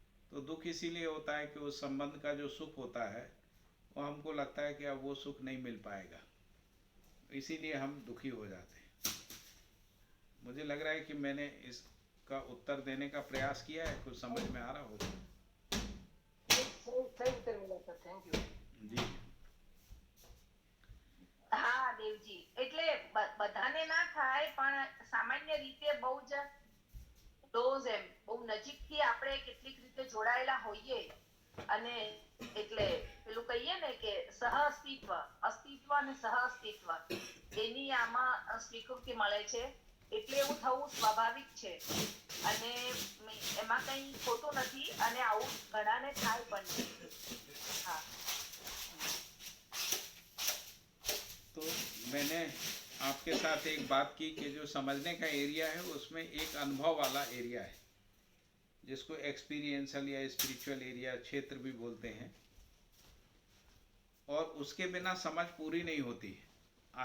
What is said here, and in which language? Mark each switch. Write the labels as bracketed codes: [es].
[hi] तो दुख इसीलिए होता है कि उस संबंध का जो सुख होता है वो हमको लगता है कि अब वो सुख नहीं मिल पाएगा, इसीलिए हम दुखी हो जाते हैं। मुझे लग रहा है कि मैंने इसका उत्तर देने का प्रयास किया है, कुछ समझ में आ रहा होगा। सही उत्तर मिला सर, थैंक यू। जी [gu] હા દેવજી, એટલે બધાને ના થાય, પણ સામાન્ય રીતે બહુ જ ક્લોઝ એમ બહુ નજીકથી આપણે કેટલીક રીતે જોડાયેલા હોઈએ, અને એટલે પેલું કહીએ ને કે સહઅસ્તિત્વ, અસ્તિત્વ અને સહઅસ્તિત્વ એની આમાં સ્વીકૃતિ મળે છે, એટલે એવું થવું સ્વાભાવિક છે અને એમાં કંઈ ખોટું નથી, અને આવું ઘણાને થાય પણ છે। હા, [hi] तो मैंने आपके साथ एक बात की कि जो समझने का एरिया है उसमें एक अनुभव वाला एरिया है, जिसको एक्सपीरियंशियल या स्पिरिचुअल एरिया क्षेत्र भी बोलते हैं, और उसके बिना समझ पूरी नहीं होती है।